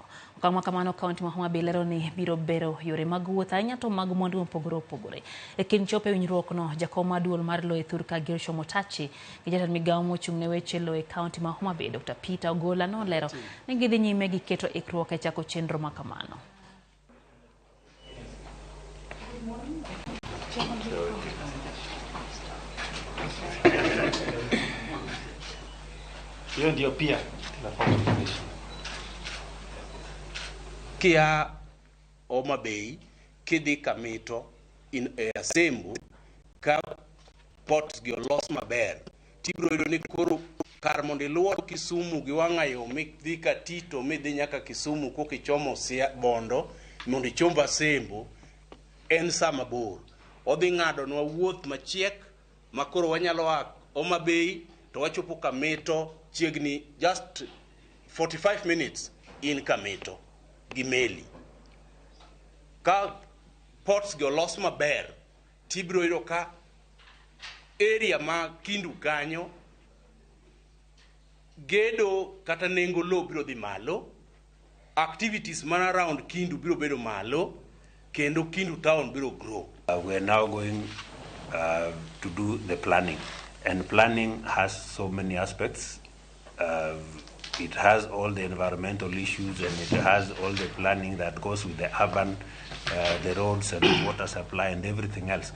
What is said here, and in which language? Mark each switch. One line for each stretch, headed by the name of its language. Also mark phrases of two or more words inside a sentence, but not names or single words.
Luo (Kenya and Tanzania): Okang' ma kamano kaunti ma Homa Bay lero ni biro bero yore mag wuoth ahinya to mag mwandu mopogore opogore. E kind chopo e winjruok no, jakom mar duol mar lowo e thurka Gero gi jatend Migao mochung' ne weche lowo e kaunti ma Homa Bay Dr. Peter Ogola nolero ni gidhi nyime gi keto ikruok e chako chenro ma kamano.
Swahili: Hiyo ndio pia
Luo (Kenya and Tanzania): Kia Homa Bay kidhi kamito in Asembo ka port gi olos maber tibro yudo ni koro kar mondo iluor Kisumu gi wang'ayo midhi ka Tito midhi nyaka Kisumu kokichomo Bondo mondo ichomb Asembo en saa mabor. Odhi ng'adonwa wuoth machiek makoro wanyalo Homa Bay to wachopo Kamito chiegni
English: just 45 minutes
Luo (Kenya and Tanzania): in Kamito gi meli. Ka ports gi olos maber tibro yudo ka area ma Kendu kanyo gedo kata nengo lowo biro dhi malo, activities man around Kendu biro bedo malo, kendo Kendu town biro grow.
English: We are now going to do the planning, and planning has so many aspects. It has all the environmental issues, and it has all the planning that goes with the urban, the roads and the water supply and everything else.